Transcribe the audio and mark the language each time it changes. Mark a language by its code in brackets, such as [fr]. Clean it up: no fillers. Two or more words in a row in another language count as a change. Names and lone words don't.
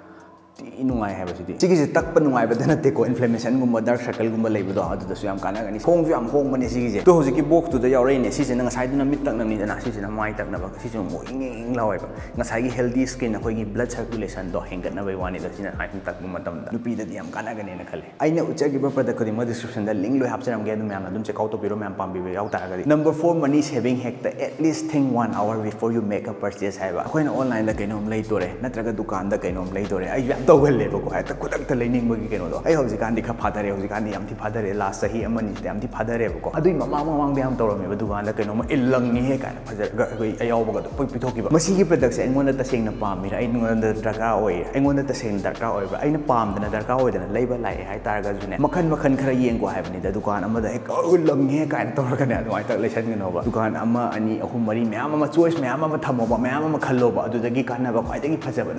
[mni] ꯅꯨꯡꯉꯥꯏ ꯍꯥꯏꯕꯁꯤꯗꯤ ꯁꯤꯒꯤꯁꯦ ꯇꯛꯄ ꯅꯨꯡꯉꯥꯏꯕꯗ ꯅꯠꯇꯦꯀꯣ ꯏꯟꯐ꯭ꯂꯦꯃꯦꯁꯟꯒꯨꯝꯕ ꯗꯥꯔꯛ ꯁꯔꯀꯜꯒꯨꯝꯕ ꯂꯩꯕꯗꯣ ꯑꯗꯨꯗꯁꯨ ꯌꯥꯝ ꯀꯥꯟꯅꯒꯅꯤ ꯍꯣꯡꯁꯨ ꯌꯥꯝ ꯍꯣꯡꯕꯅꯦ ꯁꯤꯒꯤꯁꯦ ꯇꯣ ꯍꯧꯖꯤꯛꯀꯤ ꯕꯣꯛꯁꯇꯨꯗ ꯌꯥꯎꯔꯛꯏꯅꯦ ꯁꯤꯁꯤꯅ ꯉꯁꯥꯏꯗꯨꯅ ꯃꯤꯠ ꯇꯛꯅꯕꯅꯤꯗꯅ ꯁꯤꯁꯤꯅ ꯃꯥꯏ ꯇꯛꯅꯕ ꯁꯤꯁꯨ ꯑꯃꯨꯛ ꯏꯪ ꯂꯥꯎꯋꯦꯕ ꯉꯁꯥꯏꯒꯤ [en] healthy skin [mni] ꯑꯩꯈꯣꯏꯒꯤ [en] blood circulation [mni] ꯍꯦꯟꯒꯠꯅꯕꯒꯤ ꯋꯥꯅꯤꯗ ꯁꯤꯅ ꯁꯨꯃꯥꯏꯅ ꯇꯛꯄ ꯃꯇꯝꯗ ꯅꯨꯄꯤꯗꯗꯤ ꯌꯥꯝ ꯀꯥꯟꯅꯒꯅꯦꯅ ꯈꯜꯂꯤ ꯑꯩꯅ ꯎꯠꯆꯈꯤꯕ ꯄ꯭ꯔꯗꯛ ꯈꯨꯗꯤꯡꯃꯛ [en] description link [mni] ꯂꯣꯏ ꯍꯥꯞꯆꯔꯝꯒꯦ ꯑꯗꯨꯝ ꯃꯌꯥꯝꯅ ꯑꯗꯨꯝ [en] check out [mni] ꯇꯧꯕꯤꯔꯣ ꯃꯌꯥꯝ ꯄꯥꯝꯕꯤꯕ ꯌꯥꯎ ꯇꯥꯔꯒꯗꯤ ꯅꯝꯕꯔ 4 ꯃꯅꯤ [en] saving hack at least thing 1 hour before you make a purchase [mni] ꯍꯥꯏꯕ ꯑꯩꯈꯣꯏꯅ ꯑꯣꯟꯂꯥꯏꯟꯗ ꯀꯩꯅꯣꯝ ꯂꯩꯗꯣꯔꯦ ꯅꯠꯇ꯭ꯔꯒ ꯗꯨꯀꯥꯟꯗ ꯀꯩꯅꯣꯝ ꯂꯩꯗꯣꯔꯦ ꯑꯩ ꯌꯥꯝ ꯇꯧꯒꯜꯂꯦꯕꯀꯣ ꯍꯦꯛꯇ ꯈꯨꯗꯛꯇ ꯂꯩꯅꯤꯡꯕꯒꯤ ꯀꯩꯅꯣꯗꯣ ꯑꯩ ꯍꯧꯖꯤꯛꯀꯥꯟꯗꯤ ꯈꯔ ꯐꯥꯊꯔꯦ ꯍꯧꯖꯤꯛꯀꯥꯟꯗꯤ ꯌꯥꯝ ꯊꯤ ꯐꯥꯊꯔꯦ ꯂꯥꯁ ꯆꯍꯤ ꯑꯃꯅꯤꯁꯤꯗ ꯌꯥꯝ ꯊꯤ ꯐꯥꯊꯔꯦꯕꯀꯣ ꯑꯗꯨꯏ ꯃꯃꯥꯡꯗ ꯌꯥꯝ ꯇꯧꯔꯝꯃꯦꯕ ꯗꯨꯀꯥꯟꯗ ꯀꯩꯅꯣꯝꯃ ꯏꯜꯂꯪꯉꯤꯍꯦ ꯀꯥꯏꯅ ꯐꯖꯔꯒ ꯑꯩꯈꯣꯏ ꯑꯌꯥꯎꯕꯒꯗꯣ ꯄꯤꯊꯣꯛꯈꯤꯕ ꯃꯁꯤꯒꯤ ꯄ꯭ꯔꯗꯛꯁꯦ ꯑꯩꯉꯣꯟꯗ ꯇꯁꯦꯡꯅ ꯄꯥꯝꯃꯤꯔ ꯑꯩꯉꯣꯟꯗ ꯗꯔꯀꯥꯔ ꯑꯣꯏꯌꯦ ꯑꯩꯉꯣꯟꯗ ꯇꯁꯦꯡꯅ ꯗꯔꯀꯥꯔ ꯑꯣꯏꯕ꯭ꯔꯥ ꯑꯩꯅ ꯄꯥꯝꯗꯅ ꯗꯔꯀꯥꯔ ꯑꯣꯏꯗꯅ ꯂꯩꯕ ꯂꯥꯛꯑꯦ ꯍꯥꯏꯇꯥꯔꯒꯁꯨꯅꯦ ꯃꯈꯟ ꯈꯔ ꯌꯦꯡꯀꯣ ꯍꯥꯏꯕꯅꯤꯗ ꯗꯨꯀꯥꯟ ꯑꯃꯗ ꯍꯦꯛ ꯂꯪꯉꯤꯍꯦ ꯀꯥꯏꯅ ꯇꯧꯔꯒꯅꯦ ꯑꯗꯨꯃꯥꯏꯅ ꯇꯧꯔ ꯂꯩꯁꯟꯒꯅꯣꯕ ꯗꯨꯀꯥꯟ 1 2 3 4 ꯃꯌꯥꯝ ꯑꯃ ꯆꯣꯏꯁ ꯃꯌꯥꯝ ꯑꯃ ꯊꯝꯃꯣꯕ ꯃꯌꯥꯝ ꯑꯃ ꯈꯜꯂꯣꯕ ꯑꯗꯨꯗꯒꯤ ꯀꯥꯟꯅꯕ ꯈ꯭ꯋꯥꯏꯗꯒꯤ ꯐꯖꯕ